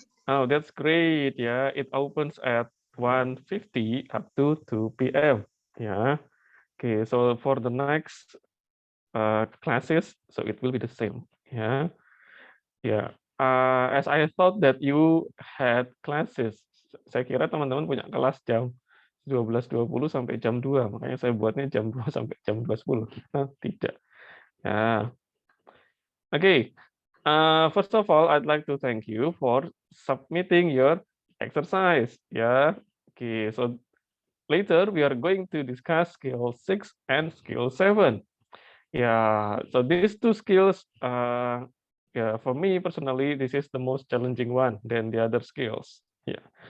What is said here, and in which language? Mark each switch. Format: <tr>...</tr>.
<en>Oh, that's great. Yeah, it opens at 1:50 up to 2 p.m. Yeah. Okay, so for the next classes, so it will be the same. Yeah. Yeah. As I thought that you had classes.</en> <id>Saya kira teman-teman punya kelas jam 12.20 sampai jam 2, makanya saya buatnya jam 2 sampai jam 2.10. Nah, tidak. Ya. Okay.</id> <en>First of all, I'd like to thank you for submitting your exercise. Yeah. Okay. So later we are going to discuss skill 6 and skill 7. Yeah. So these two skills, yeah, for me personally, this is the most challenging one than the other skills. Yeah.</en>